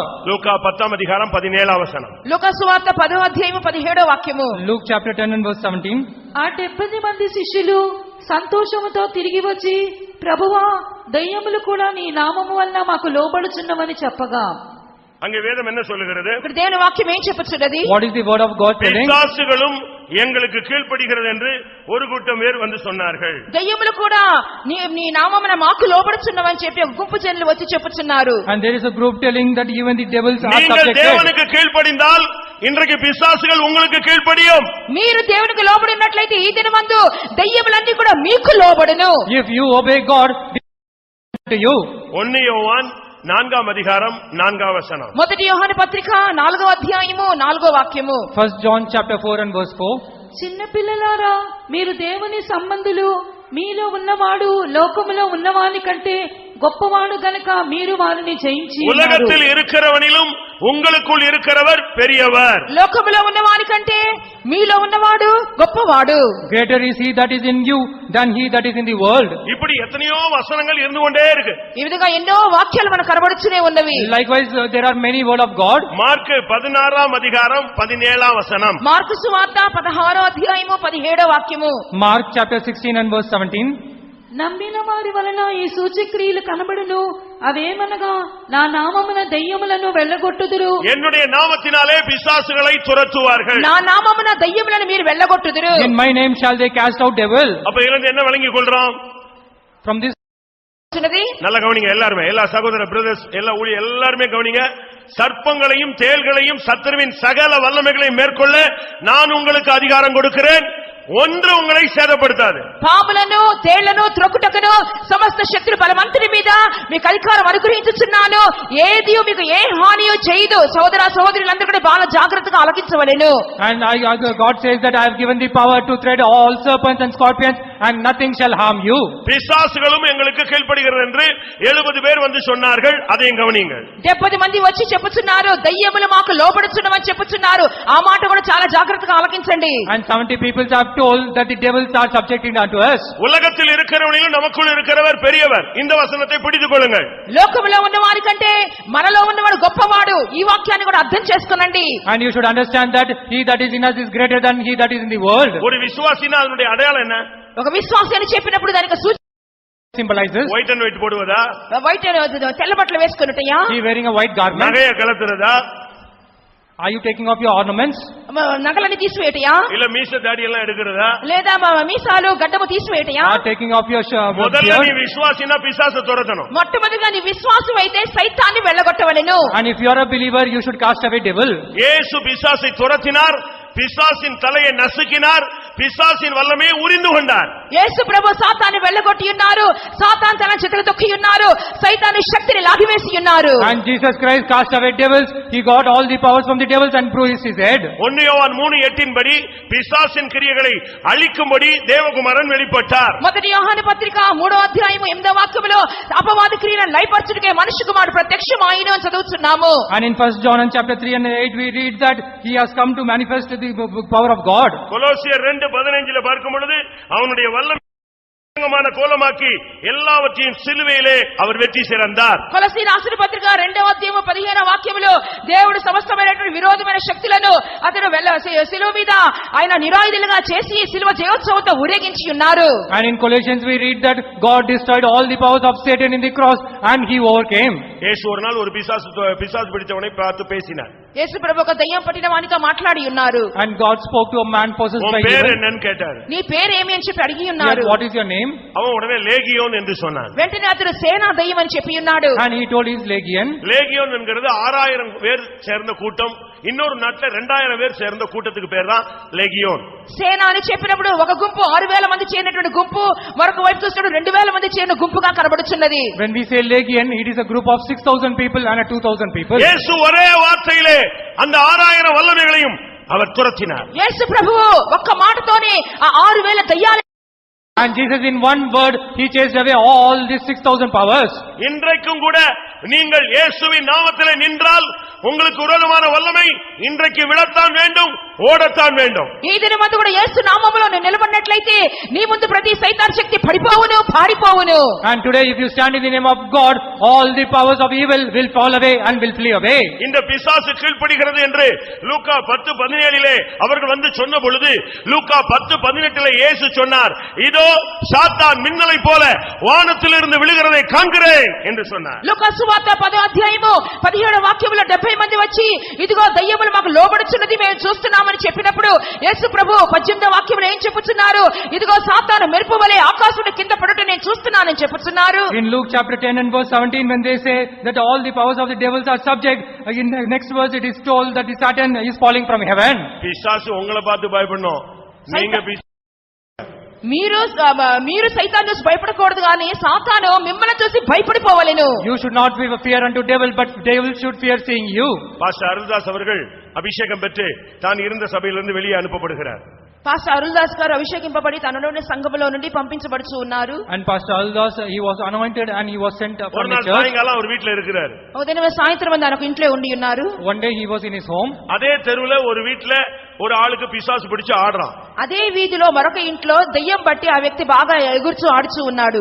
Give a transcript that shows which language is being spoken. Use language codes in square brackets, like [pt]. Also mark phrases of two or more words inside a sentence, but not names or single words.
[ta] லூக்கா 10th அதிகாரம் 17th வசனம். [te] లూకా సువార్త 10వ అధ్యాయము 17వ వాక్యము. [en] Luke chapter 10 and verse 17. [te] ఆ 70 మంది శిష్యులు సంతోషముతో తిరిగి వచ్చి, ప్రభువా, దయ్యములు కూడా నీ నామము వలన మాకు లోబడుచున్నవని చెప్పగా, [ta] அங்கே வேதம் என்ன சொல்லுகிறது? [te] ఇక్కడ దేవుని వాక్యం ఏం చెప్పుచున్నది? [en] What is the word of God telling? [ta] பிசாசுகளும் எங்களுக்கு கீழ்ப்படிகிறது என்று ஒரு கூட்டம் பேர் வந்து சொன்னார்கள். [te] దయ్యములు కూడా నీ నామమున మాకు లోబడుచున్నవని చెప్పి ఒక గుంపు జనులు వచ్చి చెప్పుచున్నారు. [en] And there is a group telling that even the devils are [ta] நீங்கள் [en] subjected. [ta] தேவனுக்கு கீழ்ப்படிந்தால் இன்றைக்கு பிசாசுகள் உங்களுக்கு கீழ்ப்படியும். [te] మీరు దేవునికి లోబడినట్లయితే ఈ దినమందు దయ్యములన్నీ కూడా మీకు లోబడును. [en] If you obey God, to you. [ta] 1 யோவான் 4th அதிகாரம் 4th வசனம். [te] మొదటి యోహాను పత్రిక 4వ అధ్యాయము 4వ వాక్యము. [en] First John chapter 4 and verse 4. [te] చిన్న పిల్లలారా, మీరు దేవుని సంబంధులు, మీలో ఉన్నవాడు లోకములో ఉన్నవాని కంటే గొప్పవాడు గనుక మీరు వారిని జయించి ఉన్నారు. [ta] உலகத்தில் இருக்கிறவனிலும் உங்களுக்குள் இருக்கிறவர் பெரியவர். [te] లోకములో ఉన్నవాని కంటే మీలో ఉన్నవాడు గొప్పవాడు. [en] Greater is he that is in you than he that is in the world. [ta] இப்படி எத்தனையோ வசனங்கள் இருந்து கொண்டே இருக்கு. [te] ఈ విధంగా ఎన్నో వాక్యాలు మనకు కనబడుతూనే ఉన్నవి. [en] Likewise there are many word of God. [ta] మార్కు 16th அதிகாரம் 17th வசனம். [te] మార్కు సువార్త 16వ అధ్యాయము 17వ వాక్యము. [en] Mark chapter 16 and verse 17. [te] నమ్మిన వారి వలన ఈ సూచక్రియలు కనబడును, అవేమనగా నా నామమున దయ్యములను వెళ్ళగొట్టుదురు, [ta] என்னுடைய நாமத்தினாலே பிசாசுகளை துரத்துவார்கள். [te] నా నామమున దయ్యములను మీరు వెళ్ళగొట్టుదురు. [en] In my name shall they cast out devil. [ta] அப்ப இருந்து என்ன விளங்கிக் கொள்றோம்? [en] From this [ta] நல்ல கவனிங்க எல்லாருமே, எல்லா சகோதர பிரதர்ஸ், எல்லா ஊழியர் எல்லாருமே கவனிங்க. சர்ப்பங்களையும் தேள்களையும் சத்துருவின் சகல வல்லமைகளையும் மேற்கொள்ள நான் உங்களுக்கு அதிகாரம் கொடுக்கிறேன், ஒன்று உங்களை சேதப்படுத்தாது. [te] పాములను తేళ్లను త్రొక్కుటకును సమస్త శక్తుల బలమంతటి మీద మీకు అధికారం అనుగ్రహించుచున్నాను, ఏది మీకు ఏ హానియో చేయదు. సోదర సోదరులందరూ కూడా బాగా జాగ్రత్తగా ఆలకించవలెను. [en] and God says that I have given the power to tread all serpents and scorpions and nothing shall harm you. [ta] பிசாசுகளும் எங்களுக்கு கீழ்ப்படுகிறது என்று 70 பேர் வந்து சொன்னார்கள். அதையும் கவனியுங்கள். [te] 70 మంది వచ్చి చెప్పుచున్నారు, దయ్యములు మాకు లోబడుచున్నవని చెప్పుచున్నారు. ఆ మాట కూడా చాలా జాగ్రత్తగా ఆలకించండి. [en] And 70 people have told that the devils are subjecting unto us. [ta] உலகத்தில் இருக்கிறவனிலும் நமக்குள் இருக்கிறவர் பெரியவர். இந்த வசனத்தை பிடித்துக் கொள்ளுங்கள். [te] లోకములో ఉన్నవారి కంటే మనలో ఉన్నవాడు గొప్పవాడు. ఈ వాక్యాన్ని కూడా అర్థం చేసుకోనండి. [en] And you should understand that he that is in us is greater than he that is in the world. [ta] ஒரு விசுவாசினா அதனுடைய அடையாளம் என்ன? [te] ఒక విశ్వాసి అని చెప్పినప్పుడు దానికి సూచన [en] Symbolizes white and white [ta] போடுவதா? [te] వైట్ తెల్ల బట్టలు వేసుకున్నట్టయా? [en] he wearing a white garment. [ta] நகையை கலத்துறதா? [en] Are you taking off your ornaments? [te] నగలని తీసివేయటయా? [ta] இல்ல மீச தாடி எல்லாம் எடுக்கிறதா? [te] లేదా మీసాలు గడ్డము తీసివేయటయా? [en] Are taking off your [ta] முதல்ல நீ [en] beard? [ta] விசுவாசினா பிசாசை துரத்தணும். [te] మొట్టమొదటిగా నీ విశ్వాసం అయితే సైతాన్ని వెళ్ళగొట్టవలెను. [en] And if you are a believer, you should cast away devil. [ta] இயேசு பிசாசை துரத்தினார், பிசாசின் தலையை நசுக்கினார், பிசாசின் வல்லமையை உரிந்து கொண்டார். [te] యేసు ప్రభు సాతాన్ని వెళ్ళగొట్టి ఉన్నారు, సాతాన్ తన చేతులు తొక్కి ఉన్నారు, సైతాను శక్తిని లాగివేసి ఉన్నారు. [en] And Jesus Christ cast away devils. He got all the powers from the devils and bruised his head. [ta] 1 யோவான் 3:8 படி பிசாசின் கிரியைகளை அழிக்கும்படி தேவகுமாரன் வெளிப்பட்டார். [te] మొదటి యోహాను పత్రిక 3వ అధ్యాయము 8వ వాక్యములో అపవాది క్రియలను లయపరచుటకే మనుష్య కుమారుడు ప్రత్యక్షమాయెను అని చదువుతున్నాము. [en] And in 1 John and chapter 3 and 8 we read that he has come to manifest the power of God. [ta] கொலோசியர் 2:15 பார்க்கும் பொழுது அவனுடைய வல்லமை கோலமாக்கி எல்லாவற்றையும் சிலுவையிலே அவர் வெற்றி சிறந்தார். [te] కొలసీ రాసిన పత్రిక 2వ అధ్యాయము 15వ వాక్యములో దేవుడు సమస్తమైనటువంటి విరోధమైన శక్తులను అతను శిలువ మీద ఆయన నిరాయుధులుగా చేసి శిలువ జయోత్సవంతో ఊరేగించి ఉన్నారు. [en] And in Colossians we read that God destroyed all the powers of Satan in the cross and he overcame. [ta] இயேசு ஒரு நாள் ஒரு பிசாசு பிடிச்சவனை பார்த்து பேசினார். [te] యేసు ప్రభు ఒక దయ్యం పట్టిన వానితో మాట్లాడి ఉన్నారు. [en] And God spoke to a man possessed by [ta] பேர் [en] evil. [ta] என்னன்னு கேட்டார். [te] నీ పేరు ఏమి అని చెప్పి అడిగి [en] He [te] ఉన్నారు. [en] said, what is your name? [ta] அவன் உடனே லேகியோன் என்று சொன்னான். [te] వెంటనే అతడు సేనా దయ్యం అని చెప్పి ఉన్నాడు. [en] And he told his legion. [ta] லேகியோன் என்கிறது 6000 பேர் சேர்ந்த கூட்டம். இன்னொரு நாட்டுல 2000 பேர் சேர்ந்த கூட்டத்துக்கு பேர் தான் லேகியோன். [te] సేన అని చెప్పినప్పుడు ఒక గుంపు 6000 మంది చేరినటువంటి గుంపు, మరొక వైపు చూసినప్పుడు 2000 మంది చేరిన గుంపుగా కనబడుచున్నది. [en] When we say legion, it is a group of 6,000 people and a 2,000 people. [ta] இயேசு ஒரே வார்த்தையிலே அந்த 6000 வல்லமைகளையும் அவர் துரத்தினார். [te] యేసు ప్రభువు ఒక్క మాటతోనే ఆ 6000 దయ్యాలు [en] And Jesus in one word, he chased away all these 6,000 powers. [ta] இன்றைக்கும் கூட நீங்கள் இயேசுவின் நாமத்திலே நின்றால் உங்களுக்கு விரோதமான வல்லமை இன்றைக்கு விழத்தான் வேண்டும், ఓడతాన్ வேண்டும். [te] ఈ దినమందు కూడా యేసు నామములో నువ్వు నిలబడినట్లయితే నీ ముందు ప్రతి సైతాన్ శక్తి పడిపోవును, పారిపోవును. [en] And today if you stand in the name of God, all the powers of evil will fall away and will flee away. [ta] இந்த பிசாசு கீழ்ப்படிகிறது என்று லூக்கா 10:17 அவர்கள் வந்து சொன்ன பொழுது லூக்கா 10:18 இயேசு சொன்னார், இதோ சாத்தான் மின்னலை போல வானத்திலிருந்து விழுகிறதை காண்கிறேன் என்று சொன்னார். [te] లూకా సువార్త 10వ అధ్యాయము 17వ వాక్యములో 70 మంది వచ్చి ఇదిగో దయ్యములు మాకు లోబడుచున్నది మేము చూస్తున్నామని చెప్పినప్పుడు యేసు ప్రభు 18వ వాక్యములో ఏం చెప్పుచున్నారు? ఇదిగో సాతాను మెరుపు వలె ఆకాశమున కింద పడుట నేను చూస్తున్నానని చెప్పుచున్నారు. [en] In Luke chapter 10 and verse 17 when they say that all the powers of the devils are subject, in the next verse it is told that the Satan is falling from heaven. [ta] பிசாசு உங்களை பார்த்து பயப்படணும், நீங்க [te] మీరు సైతాన్ని చూసి భయపడకూడదు కానీ సాతాను మిమ్మల్ని చూసి భయపడిపోవాలను. [en] You should not be fear unto devil, but devil should fear seeing you. [ta] பாஸ்டர் அருள்தாஸ் அவர்கள் அபிஷேகம் பெற்று தான் இருந்த சபையிலிருந்து வெளியே அனுப்பப்படுகிறார். [te] పాస్టర్ అరుల్దాస్ గారు అభిషేకింపబడి తనలోని సంఘములో నుండి పంపించబడుచు ఉన్నారు. [en] And Pastor Aruldas, he was anointed and he was sent [ta] ஒரு [en] from the [ta] நாள் [en] church. [ta] சாயங்காலம் அவர் வீட்ல இருக்கிறார். [te] ఉదయం సాయంత్రం ఆయన ఒక ఇంట్లో ఉండి ఉన్నారు. [en] One day he was in his home. [ta] அதே தெருவுல ஒரு வீட்ல ஒரு ஆளுக்கு பிசாசு பிடிச்சு ஆடுறான். [te] అదే వీధిలో మరొక ఇంట్లో దయ్యం బట్టి ఆ వ్యక్తి బాగా ఎగురుచు ఆడుచు ఉన్నాడు.